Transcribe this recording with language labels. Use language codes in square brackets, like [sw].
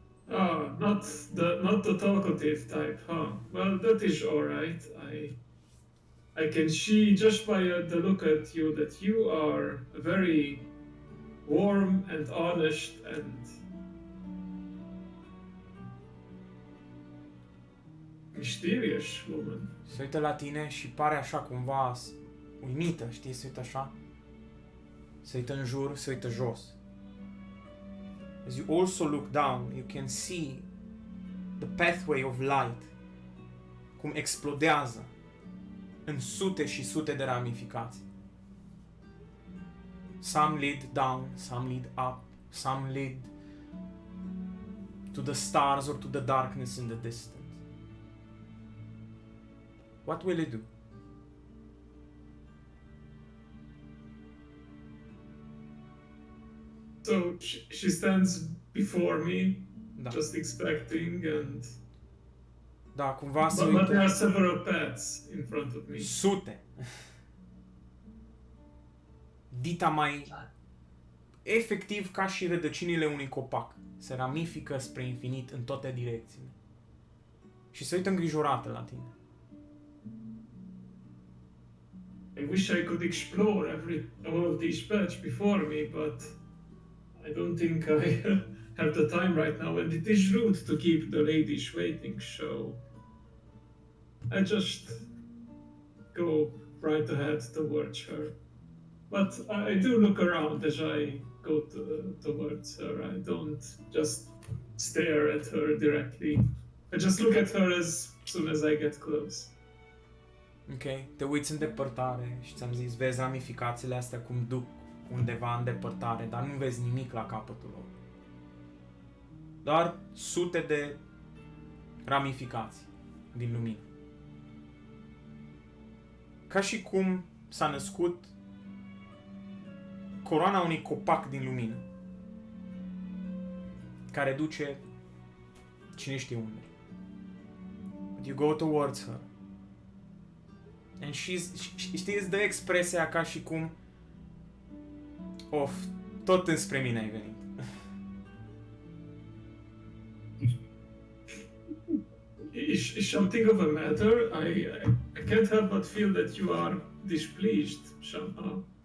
[en] Ah, not the talkative type, huh? Well, that is all right. I can see just by the look at you that you are a very warm and honest and mysterious woman. [ro] Se uită la tine și pare așa cumva uimită, știi? Se uită așa. Se uită în jur, se uită jos. [en] As you also look down, you can see the pathway of light [ro] cum explodează în sute și sute de ramificații. [en] Some lead down, some lead up, some lead to the stars or to the darkness in the distance. What will you do? So she stands before me, [ro] Da. [en] just expecting, and [ro] Da, cumva se [en] but there are several paths in front of me. [ro] sute. Dita mai efectiv ca și rădăcinile unui copac. Se ramifică spre infinit în toate direcțiile. Și se uită îngrijorată la tine. [en] I wish I could explore all of these paths before me, but I don't think I have the time right now, and it is rude to keep the ladies waiting, so I just go right ahead towards her. But I do look around as I go towards her. I don't just stare at her directly. I just look at her as soon as I get close. Ok? [ro] Te uiți în depărtare și ți-am zis, vezi ramificațiile astea cum duc undeva în depărtare, dar nu vezi nimic la capătul lor. Doar sute de ramificații din lumină. Ca și cum s-a născut coroana unui copac din lumină, care duce cine știe unde. [en] But you go towards her. And [ro] știi, îți dă expresia ca și cum tot înspre mine ai venit. [en] Is something of a matter? I can't help but feel that you are displeased somehow.